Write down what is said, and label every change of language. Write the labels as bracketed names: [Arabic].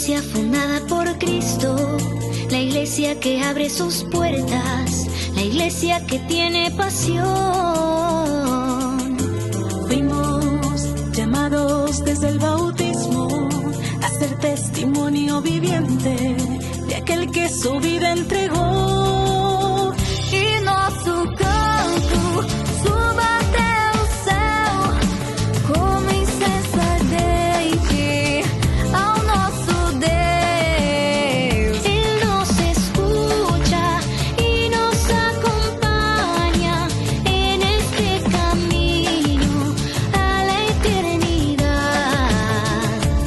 [Spanish] Fundada por Cristo, la iglesia que abre sus puertas, la iglesia que tiene pasión. Fuimos llamados desde el bautismo a ser testimonio viviente de aquel que su vida entregó. [Portuguese] Y nosso canto suba até o céu como incessantemente ao nosso Deus. [Spanish] Ele nos escucha y nos acompaña en este camino a la eternidad.